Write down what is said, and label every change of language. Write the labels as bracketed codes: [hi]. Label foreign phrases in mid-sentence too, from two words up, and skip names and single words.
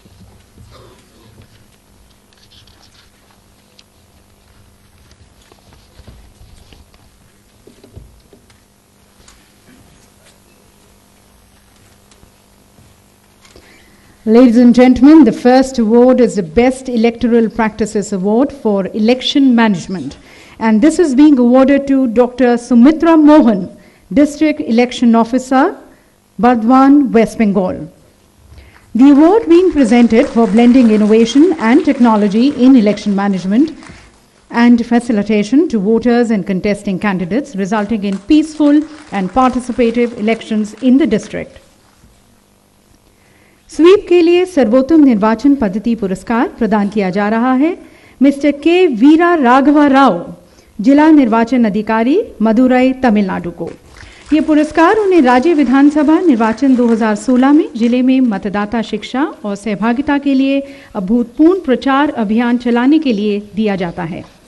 [en] Ladies and gentlemen, the first award is the Best Electoral Practices Award for Election Management, and this is being awarded to Dr. Sumitra Mohan, District Election Officer, Bardwan, West Bengal. The award being presented for blending innovation and technology in election management and facilitation to voters and contesting candidates, resulting in peaceful and participative elections in the district. [hi] स्वीप के लिए सर्वोत्तम निर्वाचन पद्धति पुरस्कार प्रदान किया जा रहा है मिस्टर के वीरा राघवा राव, जिला निर्वाचन अधिकारी, मदुरई, तमिलनाडु को। ये पुरस्कार उन्हें राज्य विधानसभा निर्वाचन 2016 में जिले में मतदाता शिक्षा और सहभागिता के लिए अभूतपूर्व प्रचार अभियान चलाने के लिए दिया जाता है।